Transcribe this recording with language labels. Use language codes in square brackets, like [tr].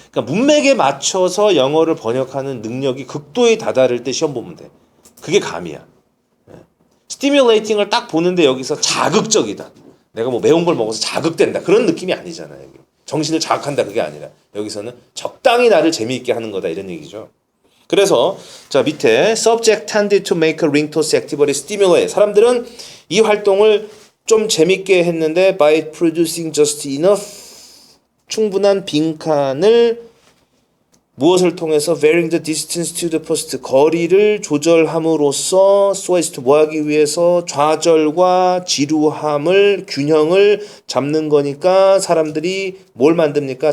[ko] 그러니까 문맥에 맞춰서 영어를 번역하는 능력이 극도에 다다를 때 시험 보면 돼. 그게 감이야. stimulating을 딱 보는데 여기서 자극적이다. 내가 뭐 매운 걸 먹어서 자극된다. 그런 느낌이 아니잖아요. 정신을 자극한다. 그게 아니라 여기서는 적당히 나를 재미있게 하는 거다. 이런 얘기죠. 그래서 자 밑에 [en] subject tended to make a ring toss activity stimulate. [ko] 사람들은 이 활동을 좀 재밌게 했는데 [en] by producing just enough [ko] 충분한 빈칸을 무엇을 통해서 [en] varying the distance to the post [ko] 거리를 조절함으로써 [en] so as to [ko] 뭐 하기 위해서 좌절과 지루함을 균형을 잡는 거니까 사람들이 뭘 만듭니까?